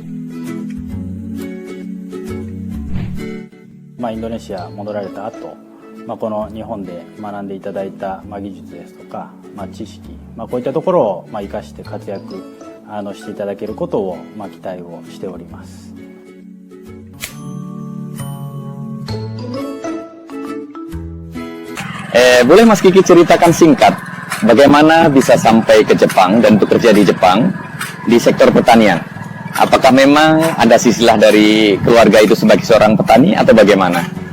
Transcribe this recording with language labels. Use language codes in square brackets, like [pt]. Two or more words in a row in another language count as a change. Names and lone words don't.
[ja] インドネシア戻られた後、 この日本で学んでいただいた、技術ですとか、知識、こういったところを生かして活躍していただけることを期待をしております。 [id] Boleh Mas Kiki ceritakan singkat bagaimana bisa sampai ke Jepang dan bekerja di Jepang di sektor pertanian? Apakah memang ada silsilah dari keluarga itu sebagai seorang petani atau bagaimana?